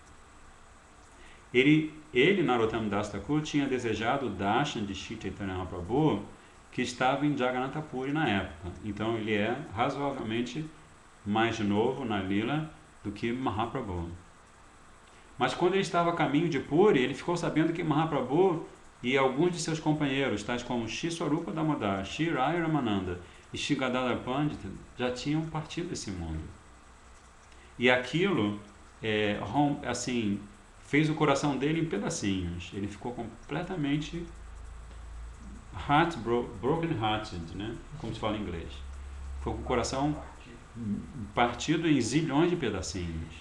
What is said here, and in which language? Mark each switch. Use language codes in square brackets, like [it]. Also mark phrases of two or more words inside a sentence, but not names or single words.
[pt] Ele, Narottam Das Thakur, tinha desejado o darshan de Shri Chaitanya Mahaprabhu, que estava em Jagannath Puri na época. Então ele é razoavelmente mais novo na lila do que Mahaprabhu. Mas quando ele estava a caminho de Puri, ele ficou sabendo que Mahaprabhu e alguns de seus companheiros, tais como Shri Swarupa Damodar, Shri Rai Ramananda e Shri Gadadhar Pandita, já tinham partido desse mundo. E aquilo, fez o coração dele em pedacinhos. Ele ficou completamente broken-hearted, né? Como se fala em inglês. Ficou com o coração partido em zilhões de pedacinhos.